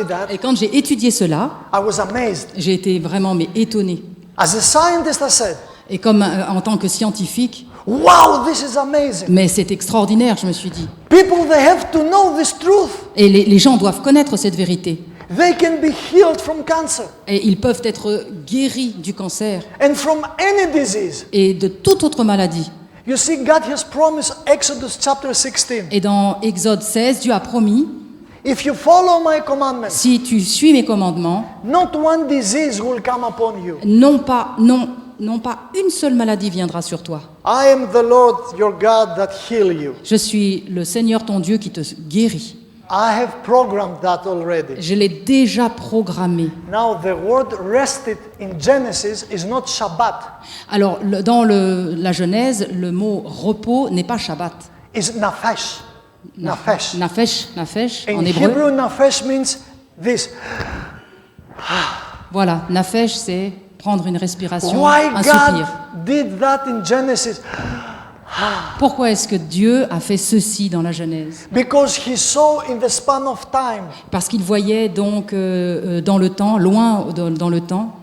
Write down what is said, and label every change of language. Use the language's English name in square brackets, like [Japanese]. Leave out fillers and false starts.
[French] Et quand j'ai étudié cela, [English] I was amazed. [French] j'ai été vraiment étonné. [English] As a scientist, I said, [French] Et comme en tant que scientifique, [English] wow, this is amazing. [French] mais c'est extraordinaire, je me suis dit. [English] People, they have to know this truth. [French] Et les gens doivent connaître cette vérité. [English] They can be healed from cancer [French] Et ils peuvent être guéris du cancer [English] and from any disease. [French] et de toute autre maladie. [English] You see, God has promised, Exodus chapter 16. [French] Et dans Exode 16, Dieu a promis, [English] If you follow my commandments, [French] si tu suis mes commandements, [English] not one disease will come upon you. [French] non pas une seule maladie viendra sur toi. [English] I am the Lord your God that heal you. [French] Je suis le Seigneur ton Dieu qui te guérit. [English] I have programmed that already. [French] Je l'ai déjà programmé. [English] Now the word rested in Genesis is not Shabbat. [French] Alors, dans la Genèse, le mot repos n'est pas Shabbat. [English] It's nafesh. Nafesh. [French] Nafesh, [English] In [French] en hébreu. [English] Hebrew, nafesh means this. [French] Voilà, nafesh, c'est prendre une respiration, [English] Why [French] un [English] God [French] soupir. [English] did that in Genesis? [French] Pourquoi est-ce que Dieu a fait ceci dans la Genèse? [English] Because he saw in the span of time [French] Parce qu'il voyait donc dans le temps, loin dans le temps,